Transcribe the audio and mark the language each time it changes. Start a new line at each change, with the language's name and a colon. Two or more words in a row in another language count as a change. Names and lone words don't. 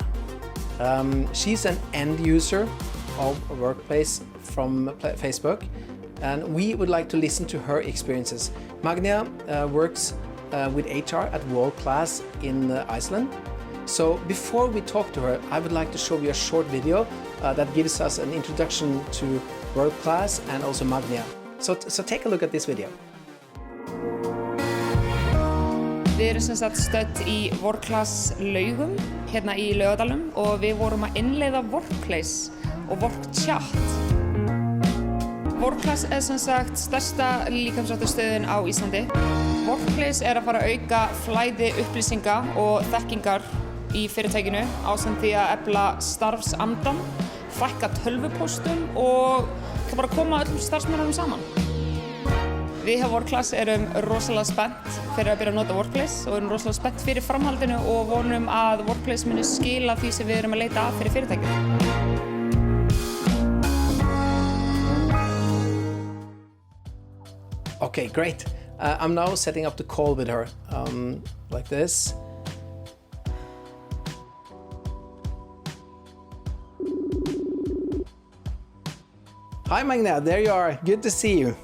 English: She's an end user of Workplace from Facebook, and we would like to listen to her experiences. Magnia works with HR at World Class in Iceland. So before we talk to her, I would like to show you a short video that gives us an introduction to World Class and also Magnia. So take a look at this video.
Icelandic: Við erum sem sagt stödd í World Class Laugum, hérna í Laugardalnum, og við vorum að innleiða Workplace og WorkChat. World Class er sem sagt stærsta líkamsræktarstöðin á Íslandi. Workplace er að fara að auka flæði upplýsinga og þekkingar í fyrirtækinu ásamt því að efla starfsandann, fækka tölvupóstum og það bara koma öllum starfsmönnunum saman. Við hjá Workclass erum rosalega spennt fyrir að byrja að nota Workplace og erum rosalega spennt fyrir framhaldinu og vonum að Workplace muni skila því sem við erum að leita að fyrir fyrirtækinu.
English: Okay, great. I'm now setting up the call with her, like this. Hi Magna, there you are. Good to see you.